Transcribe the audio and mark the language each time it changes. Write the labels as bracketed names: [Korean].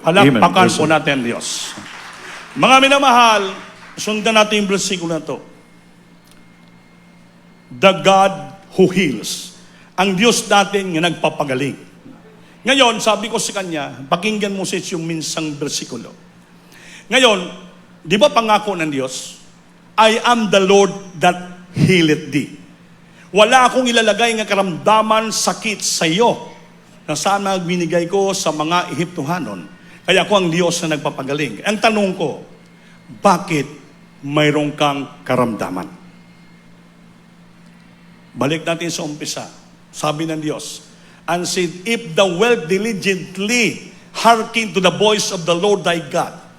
[Filipino] Palakpakan po natin, Diyos. Mga minamahal, sundan natin yung versikulo na to. [English] The God who heals. [Filipino] Ang Diyos natin nga nagpapagaling. Ngayon, sabi ko sa kanya, pakinggan mo sis yung minsang bersikulo. Ngayon, di ba pangako ng Diyos? [English] I am the Lord that healeth thee. [Filipino] Wala akong ilalagay ng karamdaman, sakit sa iyo na sana binigay ko sa mga Ehiptohanon. Kaya ako ang Diyos na nagpapagaling. Ang tanong ko, bakit mayroong kang karamdaman? Balik natin sa umpisa. Sabi ng Diyos, [English] and said, if thou wilt diligently hearken to the voice of the Lord thy God.